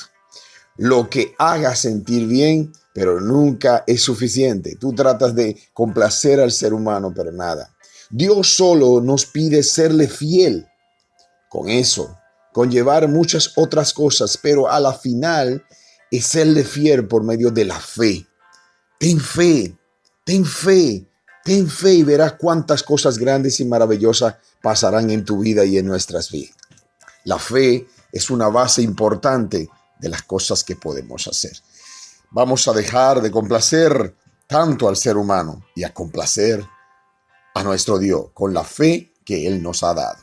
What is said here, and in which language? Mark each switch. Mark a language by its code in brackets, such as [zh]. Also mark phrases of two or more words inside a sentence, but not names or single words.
[es] Lo que haga sentir bien, pero nunca es suficiente. Tú tratas de complacer al ser humano, pero nada. Dios solo nos pide serle fiel. Con eso, conllevar muchas otras cosas, pero a la final es serle fiel por medio de la fe. Ten fe, ten fe, ten fe y verás cuántas cosas grandes y maravillosas pasarán en tu vida y en nuestras vidas. La fe es una base importante de las cosas que podemos hacer. Vamos a dejar de complacer tanto al ser humano y a complacer a nuestro Dios con la fe que Él nos ha dado.